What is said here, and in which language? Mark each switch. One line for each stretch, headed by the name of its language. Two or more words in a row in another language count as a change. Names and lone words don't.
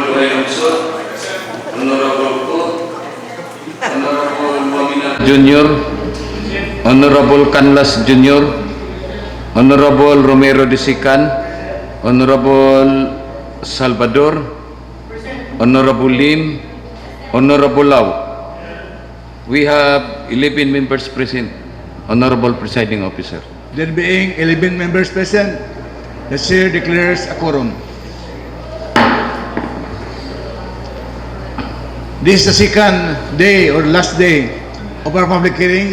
Filipino: Duhay Lungsod,
English: Honorable Ko, Honorable Wamina Junior, Honorable Canlas Junior, Honorable Romero Disikan, Honorable Salvador, Honorable Lim, Honorable Lau. We have 11 members present, Honorable Presiding Officer. There being 11 members present, the chair declares a quorum. This is the second day or last day of our public hearing.